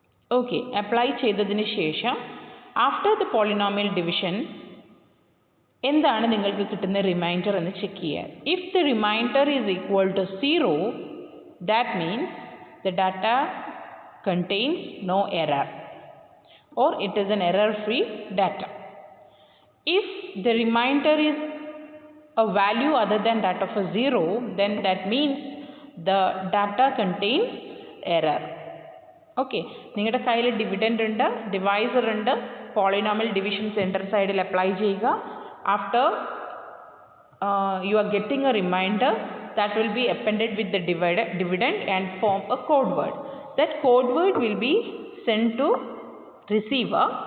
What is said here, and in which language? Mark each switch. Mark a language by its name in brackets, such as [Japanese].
[Malayalam] Okay, apply ചെയ്തതിന് ശേഷം [English] after the polynomial division [Malayalam] എന്താണ് നിങ്ങൾക്ക് കിട്ടുന്ന റിമൈൻഡർ എന്ന് ചെക്ക് ചെയ്യുക. [English] If the remainder is equal to 0 that means the data contains no error or it is an error free data. If the remainder is a value other than that of a 0, then that means the data contains error. [Malayalam] Okay, നിങ്ങളുടെ കയ്യിൽ dividend ഉണ്ട്, divisor ഉണ്ട്, polynomial division centre സൈഡിൽ apply ചെയ്യുക. [English] After you are getting a remainder that will be appended with the dividend and form a code word. That code word will be sent to receiver.